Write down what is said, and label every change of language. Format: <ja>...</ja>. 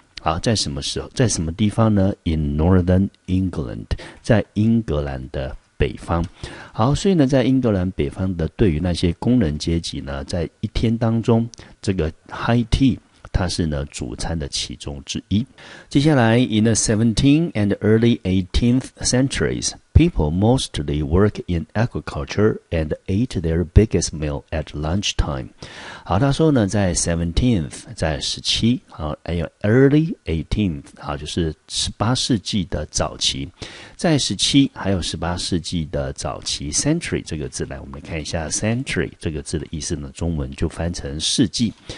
<zh>好，在什么时候，在什么地方呢？</zh> <en>In northern England，</en> <zh>在英格兰的北方。好，所以呢，在英格兰北方的对于那些工人阶级呢，在一天当中，这个 high tea 它是呢主餐的其中之一。接下来</zh> <en>in the 17th and early 18th centuries, people mostly work in agriculture and ate their biggest meal at lunchtime.</en> <zh>好，他说呢，在 17th 在17，好，还有</zh> <en>early 18th，</en> <zh>好，就是18世纪的早期，在17还有18世纪的早期 century 这个字来，我们看一下 century 这个字的意思呢，中文就翻成世纪。</zh>